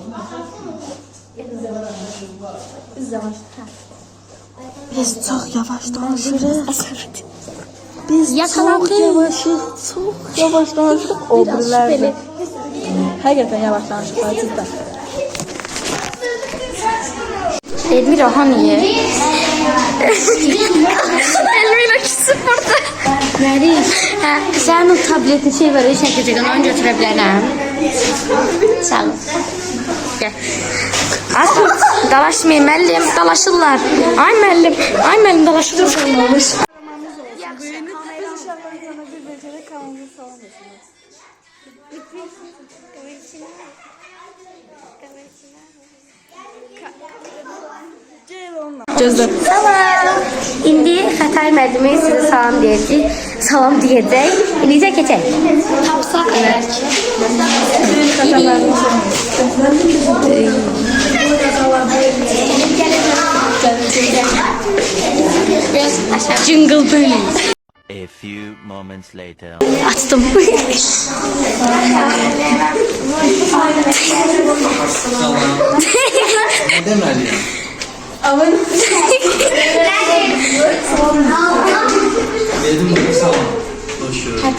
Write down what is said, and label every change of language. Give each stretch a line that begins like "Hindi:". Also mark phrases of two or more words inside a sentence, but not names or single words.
Azerbaijani: Biz çox yavaş danışırıq. Biz
Turkish: Yakalandık.
Azerbaijani: çox yavaş danışırıq. O birilərdir. Həqiqətən yavaş danışırıq.
Turkish: Cidden.
Azerbaijani: Elmira hani?
Turkish: Elmira küsüp burada. Sen o tabletin şey var, çekecek, onu götürebilirim.
Azerbaijani: Sağ ol. Gel. Asıl dalaşmayın müəllim, dalaşırlar. Ay müəllim, dalaşırlar. Olmuş. Gözlə. Salam. İndi Xətay müəllimi sizə salam deyəcək. Salam deyəcək. İndi də keçək. Tapsaq əvvəl. Biraz aşağı.
English: Jingle bell. A few moments later.
Azerbaijani: Açdım.
Turkish: Ne demeliyim?
Azerbaijani: Dedim bunu salam. Boşver.